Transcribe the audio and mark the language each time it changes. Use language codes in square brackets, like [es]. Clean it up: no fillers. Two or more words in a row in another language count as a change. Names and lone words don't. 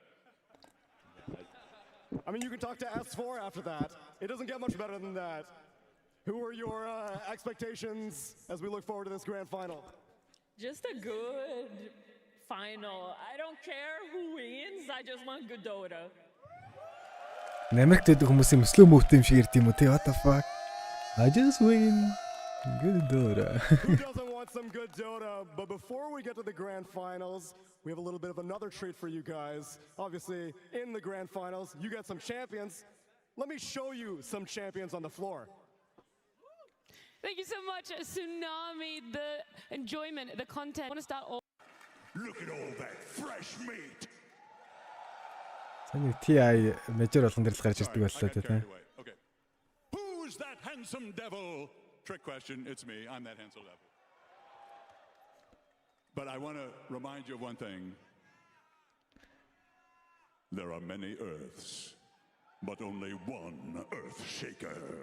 [en] I mean, you can talk to S4 after that. It doesn't get much better than that. Who are your expectations as we look forward to this grand final? Just a good final. I don't care who wins. I just want good Dota. [mn] Америкт байдаг хүмүүс юм [en] slow move [mn] юм шиг ярьд юм уу те? [en] What the fuck? I just win. Good Dota. Who doesn't want some good Dota? But before we get to the grand finals, we have a little bit of another treat for you guys. Obviously, in the grand finals, you got some champions. Let me show you some champions on the floor. Thank you so much, Tsunami. The enjoyment, the content. I want to start all. Look at all that fresh meat. [mn] Тэний [en] TI major [mn] болгон дээр л гарч ирдэг боллоо те. [en] handsome devil. Trick question, it's me. I'm that handsome devil. But I want to remind you of one thing. There are many Earths, but only one Earth Shaker.